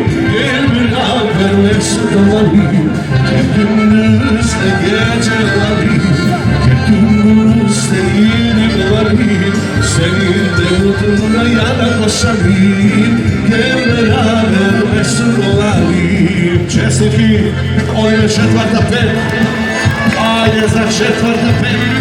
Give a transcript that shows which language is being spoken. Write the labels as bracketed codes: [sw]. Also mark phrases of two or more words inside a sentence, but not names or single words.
[tr] Gel beraber mesut olayım. Gündüzle gece olayım, gündüz değilim olayım. Seninle mutluluğuna yanıp koşayım. Gel beraber mesut olayım. [mk] Честитки, ово је четврта пет. Ајде за четврта пет.